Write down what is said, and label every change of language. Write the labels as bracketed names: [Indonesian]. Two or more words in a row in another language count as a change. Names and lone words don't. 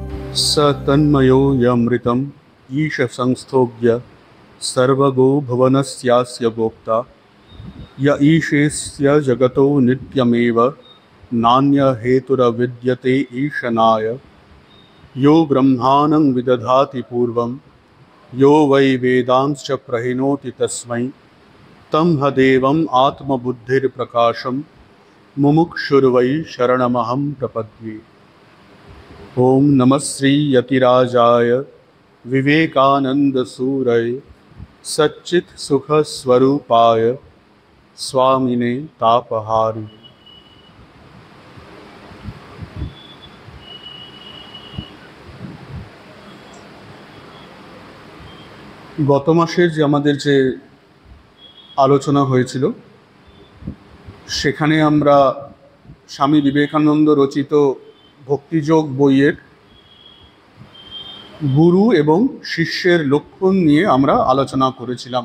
[Sanskrit] स तन्मयो यमृतम् ईश संस्थोभ्य सर्वगो भुवनस्यास्य भोक्ता य ईशेस्य जगतो नित्यमेव नान्य हेतुरविद्यते ईशनाय यो ब्रह्माणं विदधाति पूर्वं यो वै वेदांश्च प्रहिणोति तस्मै तं ह देवम् आत्मबुद्धिर्प्रकाशं मुमुक्षुर्वै शरणमहं प्रपद्ये। ओम नमः श्री यतिराजाय विवेकानंद सूरय सच्चित सुख स्वरूपाय स्वामिने तापहारी। [Bangla] গত মাসের যে আমাদের যে আলোচনা হয়েছিল সেখানে আমরা স্বামী বিবেকানন্দ রচিত ভক্তিযোগ বইয়ের গুরু এবং শিষ্যের লক্ষণ নিয়ে আমরা আলোচনা করেছিলাম।